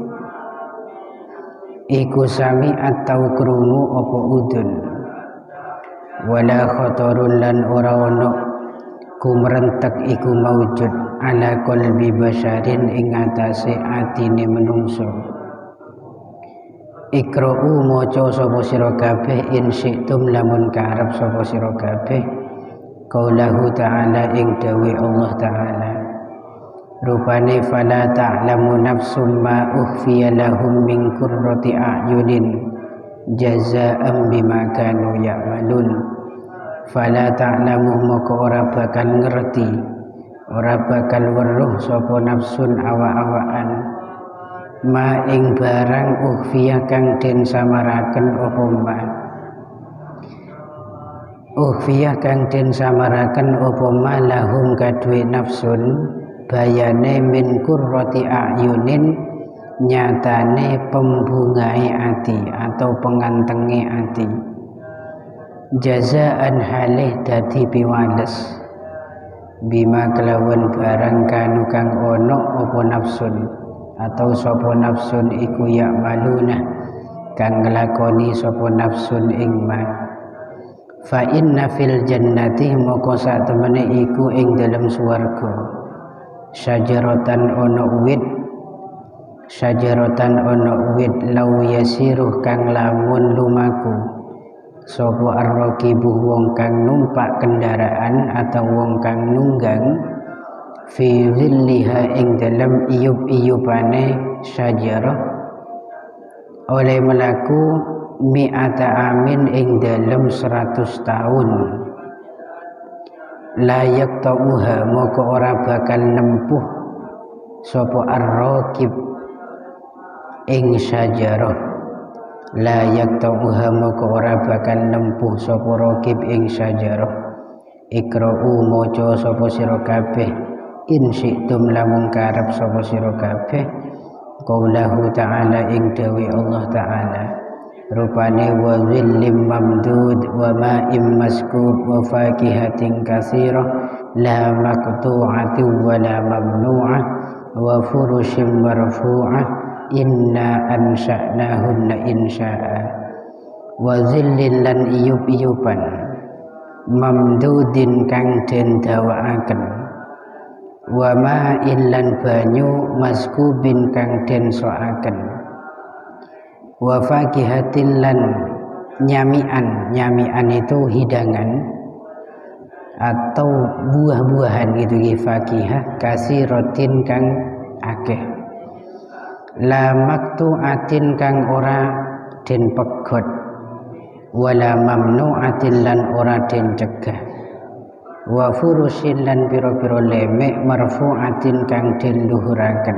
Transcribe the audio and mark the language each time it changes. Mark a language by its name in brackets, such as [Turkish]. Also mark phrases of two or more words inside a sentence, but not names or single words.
[Javanese] iku sami atau krungu apa udun, [Arabic] ولا خطر [Javanese] lan ora ana kumrentek iku maujud [Arabic] على قلب بشر [Javanese] ing atase atine menungso. [Arabic] Ikra'u [Javanese] maca sapa sira kabeh [Arabic] إن شئتم [Javanese] lamun karep sapa sira kabeh [Arabic] قوله تعالى [Javanese] ing dawe [Arabic] الله تعالى rupane فلا تعلم نفس ما أخفي لهم من قرة أعين جزاء بما كانوا يعملون. فلا تعلم [Javanese] maka ora bakal ngerti, ora bakal weruh sapa nafsun awa-awaan ma ing barang ukhfiya kang den samaraken apa ma, ukhfiya kang den samaraken apa [Arabic] ما لهم [Javanese] kadue nafsun bayane [Arabic] من قرة أعين [Javanese] nyatane pembungai ati atau pengantenge ati, jazaan halih dadi piwales, bima kelawan barang kanu kang ono apa nafsun atau sapa nafsun iku ya maluna kang nglakoni sapa nafsun ing ma. [Arabic] فإن في الجنة [Javanese] moko sak temene iku ing dalam swarga syajaratan ono wit, syajaratan ono wit law yasiruh kang lamun lumaku sapa ar-raqibuh wong kang numpak kendaraan atau wong kang nunggang [Arabic] في ظلها [Javanese] ing dalam iyub-iyubane syajarah oleh melaku [Arabic] مائة عام [Javanese] ing dalam 100 tahun, layak tauha moko ora bakal nempuh sapa ar-raqib ing syajarah, layak tauha moko ora bakal nempuh sapa raqib ing syajarah. [Arabic] Ikra'u [Javanese] maca sapa sira kabeh [Arabic] إن شئتم [Javanese] lamun karep sapa sira kabeh [Arabic] قوله تعالى [Javanese] ing dawi [Arabic] الله تعالى rupane وظل ممدود وماء مسكوب وفاكهة كثيرة لا مقطوعة ولا ممنوعة وفرش مرفوعة إنا أنشأناهن إنشاء. وظل [Javanese] lan iyub-iyuban mamdudin kang den dawaaken, [Arabic] وماء [Javanese] lan banyu maskubin kang den soaken, [Arabic] وفاكهة [Javanese] lan nyamian, nyamian [Indonesian] itu hidangan atau buah-buahan gitu, [Arabic] فاكهة كثيرة [Javanese] kang akeh, [Arabic] لا مقطوعة [Javanese] kang ora den pegot, [Arabic] ولا ممنوعة [Javanese] lan ora den cegah, [Arabic] وفرش [Javanese] lan pira-pira lemek marfu'atin kang den luhuraken.